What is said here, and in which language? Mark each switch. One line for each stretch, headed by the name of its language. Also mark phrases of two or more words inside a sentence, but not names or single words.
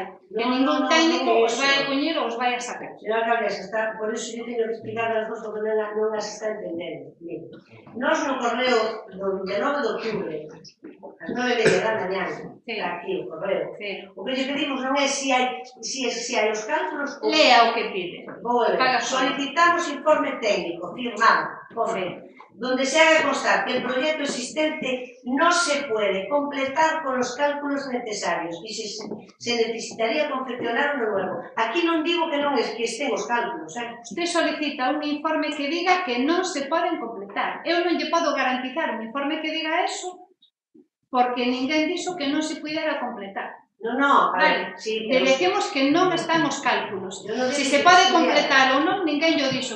Galician: que ningún técnico os vai a poñer ou os vai a sacar. Señora alcaldesa, por iso eu teño que explicar as dos porque non as está entendendo. Mire, nós no correo do 29 de outubro, as 9:30 da mañá, está aquí o correo. O que lle pedimos non é se hai os cálculos... Lea o que pide.
Spanish: Solicitamos informe técnico, firmado, donde se haga constar que el proyecto existente no se puede completar con los cálculos necesarios y se necesitaría confeccionar uno nuevo.
Galician: Aquí non digo que non estén os cálculos.
Spanish: Usted solicita un informe que diga que
Galician: non se poden completar. Eu non lle podo garantizar un informe que diga eso porque ninguén dixo que non se pudera completar. No, vale. Decimos que non están os cálculos. Se se pode completar ou non, ninguén lle dixo.